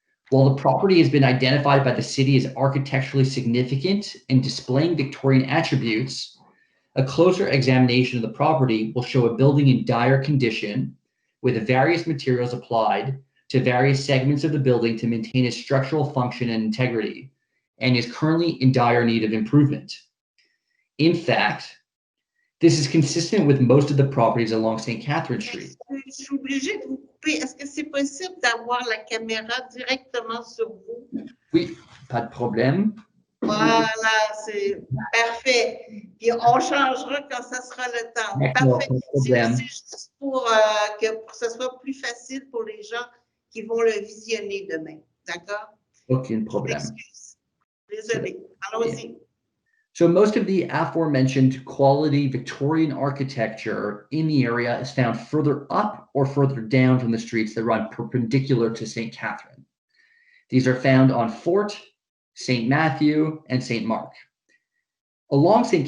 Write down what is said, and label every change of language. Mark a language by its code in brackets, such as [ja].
[en] While the property has been identified by the city as architecturally significant and displaying Victorian attributes, a closer examination of the property will show a building in dire condition with various materials applied to various segments of the building to maintain its structural function and integrity, and is currently in dire need of improvement. In fact, this is consistent with most of the properties along St. Catherine Street. [fr] Je suis obligée de vous couper. Est-ce que c'est possible d'avoir la caméra directement sur vous? Oui, pas de problème. Voilà, c'est parfait. Puis on changera quand ça sera le temps. Parfait. C'est juste pour que ce soit plus facile pour les gens qui vont le visionner demain. D'accord? Aucun problème. Excuse. Désolé. Allons-y. [en] So most of the aforementioned quality Victorian architecture in the area is found further up or further down from the streets that run perpendicular to St. Catherine. These are found on Fort, St. Matthew, and St. Mark. Along St.